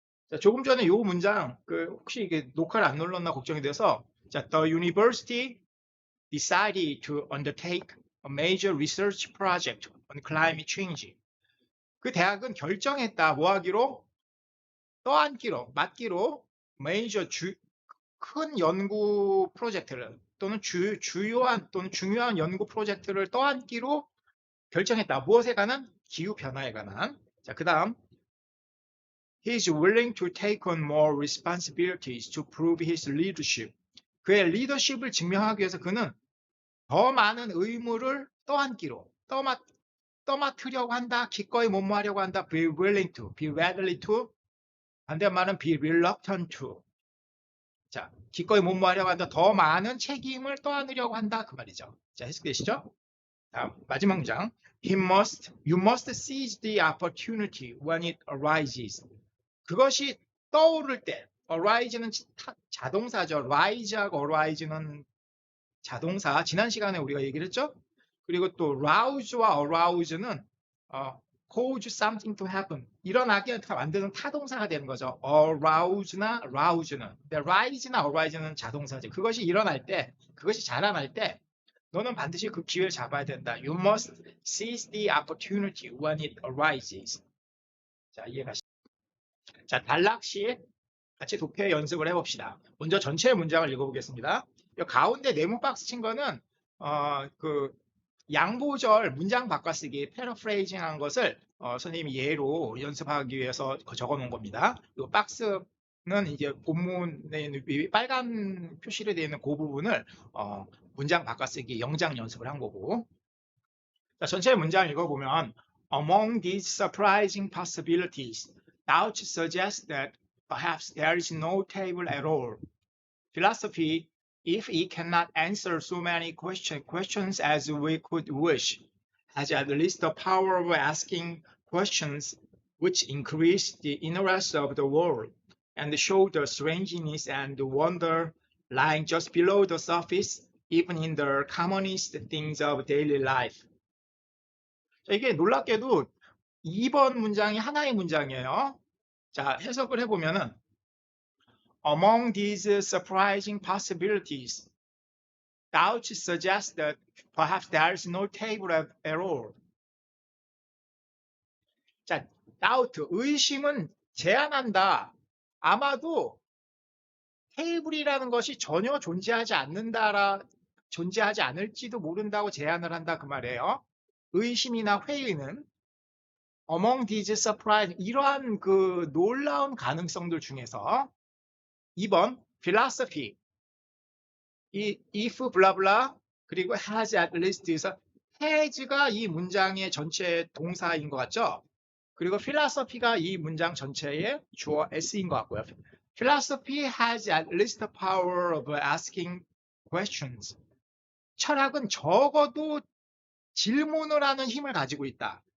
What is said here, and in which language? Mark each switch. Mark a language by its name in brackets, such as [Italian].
[Korean] 자, 조금 전에 이 문장 혹시 이게 녹화를 안 눌렀나 걱정이 돼서 자, [English] The university decided to undertake a major research project on climate change. [Korean] 그 대학은 결정했다. 뭐 하기로? 떠안기로, 맡기로 major 큰 연구 프로젝트를 또는 주요한 또는 중요한 연구 프로젝트를 떠안기로 결정했다. 무엇에 관한? 기후 변화에 관한. 자, 그다음 [English] He is willing to take on more responsibilities to prove his leadership. [Korean] 그의 리더십을 증명하기 위해서 그는 더 많은 의무를 떠안기로 떠맡으려고 한다. 기꺼이 못마하려고 한다. [English] Be willing to, be ready to. 반대말은 be reluctant to. [Korean] 자, 기꺼이 못마하려고 한다. 더 많은 책임을 떠안으려고 한다. 그 말이죠. 자, 해석되시죠? 다음 마지막 문장. [English] You must seize the opportunity when it arises. [Korean] 그것이 떠오를 때, [English] arise는 [Korean] 자동사죠. rise하고 arise는 자동사. 지난 시간에 우리가 얘기를 했죠. 그리고 또 [English] rouse와 arouse는 cause something to happen. [Korean] 일어나게 만드는 타동사가 되는 거죠. arouse나 rouse는. 근데 rise나 arise는 자동사죠. 그것이 일어날 때, 그것이 자라날 때 너는 반드시 그 기회를 잡아야 된다. [English] You must seize the opportunity when it arises. [Korean] 자, 이해가시죠? 자, 단락시 같이 독해 연습을 해봅시다. 먼저 전체 문장을 읽어보겠습니다. 이 가운데 네모 박스 친 거는 그 양보절 문장 바꿔쓰기 패러프레이징 한 것을 선생님이 예로 연습하기 위해서 적어 놓은 겁니다. 이 박스는 이제 본문에 빨간 표시로 되어 있는 그 부분을 문장 바꿔쓰기 영장 연습을 한 거고. 자, 전체 문장 읽어보면 [English] Among these surprising possibilities, doubts suggest that perhaps there is no table at all. Philosophy, if it cannot answer so many questions as we could wish, has at least the power of asking questions which increase the interest of the world and show the strangeness and wonder lying just below the surface, even in the commonest things of daily life. [Korean] 자, 이게 놀랍게도 2번 문장이 하나의 문장이에요. 자, 해석을 해보면은 [English] Among these surprising possibilities, doubts suggest that perhaps there is no table at all. [Korean] 자, doubt, 의심은 제한한다. 아마도 테이블이라는 것이 전혀 존재하지 않을지도 모른다고 제안을 한다 그 말이에요. 의심이나 회의는 [English] among these surprise, [Korean] 이러한 그 놀라운 가능성들 중에서 2번 philosophy, 이 if 블라블라 그리고 [English] has at least [Korean] 에서 has가 이 문장의 전체 동사인 것 같죠? 그리고 philosophy가 이 문장 전체의 주어 s인 것 같고요. [English] Philosophy has at least the power of asking questions. [Korean] 철학은 적어도 질문을 하는 힘을 가지고 있다.